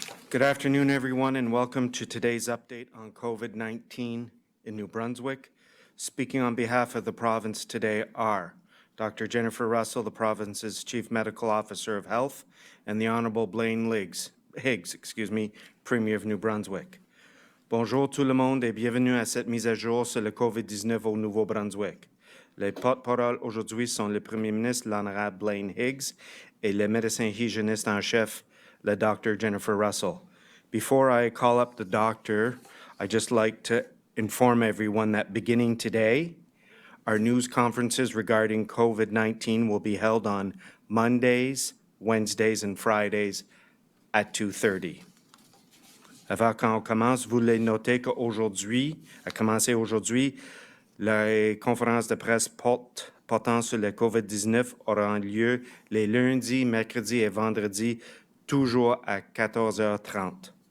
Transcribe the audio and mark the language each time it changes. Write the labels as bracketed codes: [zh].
[en] Good afternoon, everyone, and welcome to today's update on COVID-19 in New Brunswick. Speaking on behalf of the province today are Dr. Jennifer Russell, the province's Chief Medical Officer of Health, and the Honorable Blaine Higgs, Premier of New Brunswick. [fr] Bonjour tout le monde et bienvenue à cette mise à jour sur le COVID-19 au Nouveau-Brunswick. Les porte-parole aujourd'hui sont le Premier ministre, l'Honorable Blaine Higgs, et le médecin hygiéniste en chef, le Dr. Jennifer Russell. [en] Before I call up the doctor, I'd just like to inform everyone that beginning today, our news conferences regarding COVID-19 will be held on Mondays, Wednesdays, and Fridays at 2:30. [fr] Avant qu'on commence, vous voulez noter qu'aujourd'hui, à commencer aujourd'hui, les conférences de presse portant sur le COVID-19 auront lieu les lundis, mercredis et vendredis, toujours à 14h30.